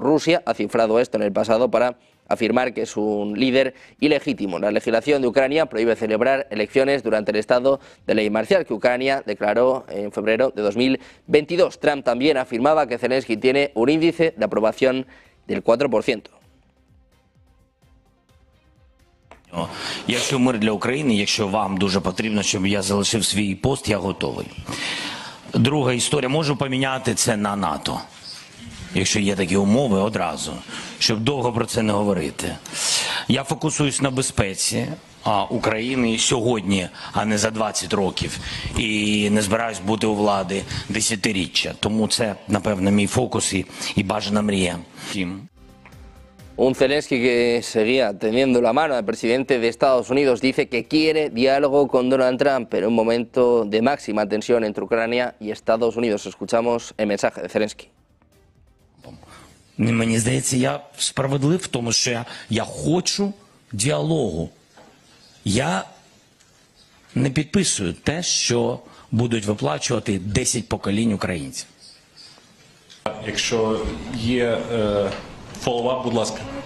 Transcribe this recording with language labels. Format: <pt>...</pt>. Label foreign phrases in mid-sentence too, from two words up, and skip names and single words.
<es>Rusia ha cifrado esto en el pasado para afirmar que es un líder ilegítimo. La legislación de Ucrania prohíbe celebrar elecciones durante el estado de ley marcial que Ucrania declaró en febrero de 2022. Trump también afirmaba que Zelensky tiene un índice de aprobación del 4%.</es> <uk>Якщо мир для України, якщо вам дуже потрібно, щоб я залишив свій пост, я готовий. Друга історія, можу поміняти це на НАТО, якщо є такі умови одразу, щоб довго про це не говорити. Я фокусуюсь на безпеці України сьогодні, а не за 20 років, і не збираюсь бути у влади десятиріччя. Тому це, напевно, мій фокус і бажана мрія.</uk> <es>Un Zelensky que seguía tendiendo la mano al presidente de Estados Unidos dice que quiere diálogo con Donald Trump, pero en un momento de máxima tensión entre Ucrania y Estados Unidos. Escuchamos el mensaje de Zelensky.</es> <uk>Мені здається, я справедлив в тому, що я хочу діалогу. Я не підписую те, що будуть виплачувати 10 поколінь українців. Якщо є фоллоуап, будь ласка.</uk>